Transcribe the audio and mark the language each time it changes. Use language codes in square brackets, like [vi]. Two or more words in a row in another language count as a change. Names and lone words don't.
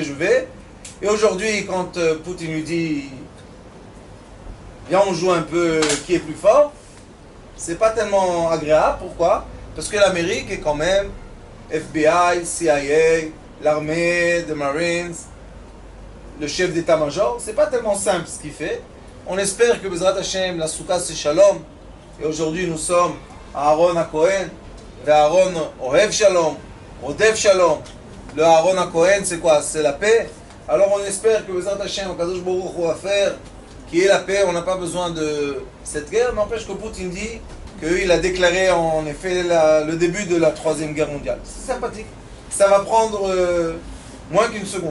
[fr] » Et aujourd'hui, quand Poutine lui dit « Viens, on joue un peu qui est plus fort », c'est pas tellement agréable. Pourquoi? Parce que l'Amérique est quand même FBI, CIA, l'armée, les Marines, le chef d'état-major. C'est pas tellement simple ce qu'il fait. On espère que [he] בעזרת השם, [fr] la Soukha c'est Shalom. Et aujourd'hui nous sommes à Aaron HaKohen, et Aaron [he] אוהב שלום רודף שלום. [fr] Le Aaron HaKohen c'est quoi? C'est la paix. Alors on espère que [he] בעזרת השם קדוש ברוך הוא [fr] va faire qui est la paix. On n'a pas besoin de cette guerre. N'empêche que Poutine dit qu'il a déclaré en effet le début de la 3e guerre mondiale. C'est sympathique. Ça va prendre moins qu'une seconde.